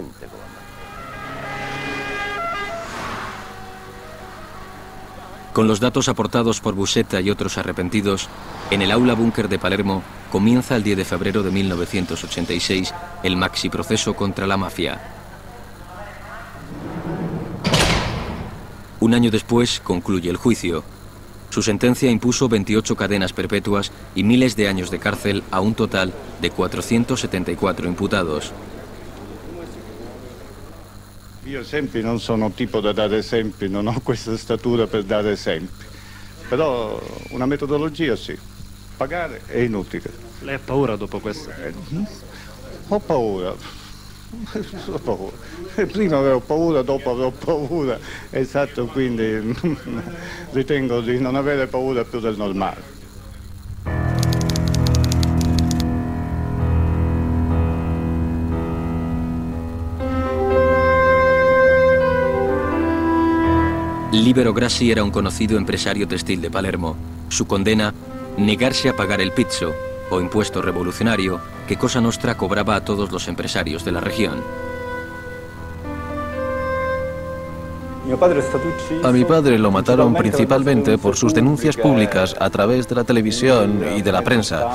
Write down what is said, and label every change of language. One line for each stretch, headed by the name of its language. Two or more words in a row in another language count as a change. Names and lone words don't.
Spanish: Con los datos aportados por Buscetta y otros arrepentidos, en el aula búnker de Palermo comienza el 10 de febrero de 1986 el maxi proceso contra la mafia. Un año después concluye el juicio. Su sentencia impuso 28 cadenas perpetuas y miles de años de cárcel a un total de 474 imputados.
Italian: Io esempi non sono tipo da dare esempi, non ho questa statura per dare esempi, però una metodologia sì, pagare è inutile. Lei ha paura dopo questo? Ho paura, ho paura. Prima avevo paura, dopo avrò paura, esatto, quindi ritengo di non avere paura più del normale.
Spanish: Libero Grassi era un conocido empresario textil de Palermo. Su condena, negarse a pagar el pizzo, o impuesto revolucionario, que Cosa Nostra cobraba a todos los empresarios de la región. A mi padre lo mataron principalmente por sus denuncias públicas a través de la televisión y de la prensa.